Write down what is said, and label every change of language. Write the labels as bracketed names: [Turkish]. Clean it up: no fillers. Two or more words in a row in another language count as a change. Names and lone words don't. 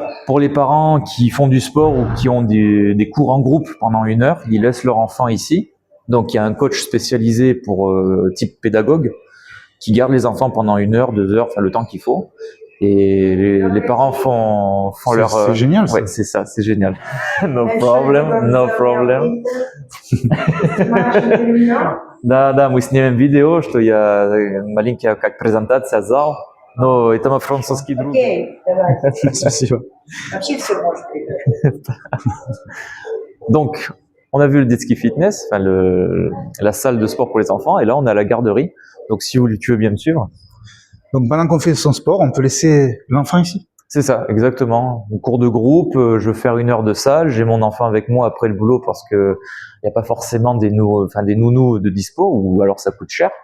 [French] Pour les parents qui font du sport ou qui ont des cours en groupe pendant 1 heure, ils laissent leur enfant ici. Donc il y a un coach spécialisé pour type pédagogue qui garde les enfants pendant 1 heure, 2 heures, enfin le temps qu'il faut. Et les parents font leur... C'est génial, ça. Ouais, c'est ça, c'est génial. [English] No problem. [Russian] Да, мы снимем видео, что я маленькая как презентация зал, но это мой французский друг. Окей, давай. Спасибо. Вообще все может быть. [French] Donc, on a vu le jet ski fitness, enfin la salle de sport pour les enfants, et là on a la garderie. Donc si tu veux bien me suivre. Donc pendant qu'on fait son sport, on peut laisser l'enfant ici. C'est ça, exactement. Au cours de groupe, je vais faire 1 heure de salle, j'ai mon enfant avec moi après le boulot parce que il n'y a pas forcément des nounous de dispo, ou alors ça coûte cher.